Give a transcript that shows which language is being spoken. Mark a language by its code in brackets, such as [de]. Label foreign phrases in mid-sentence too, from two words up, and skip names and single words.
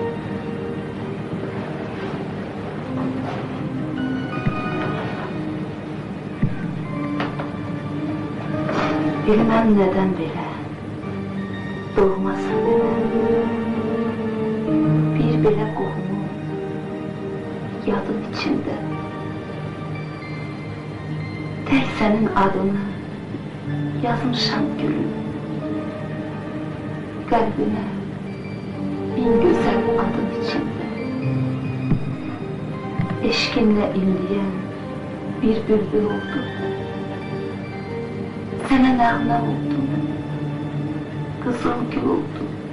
[az] Bilməm nədən belə, doğmasın belə. Bir belə qohumu, yadın içində. Tək Senin adını yazmışam gülüm. [tr] Kalbine en güzel adın içinde. Eşkinle inleyen bir bülbül oldum. Sana nağme oldum. Kızıl gül oldum.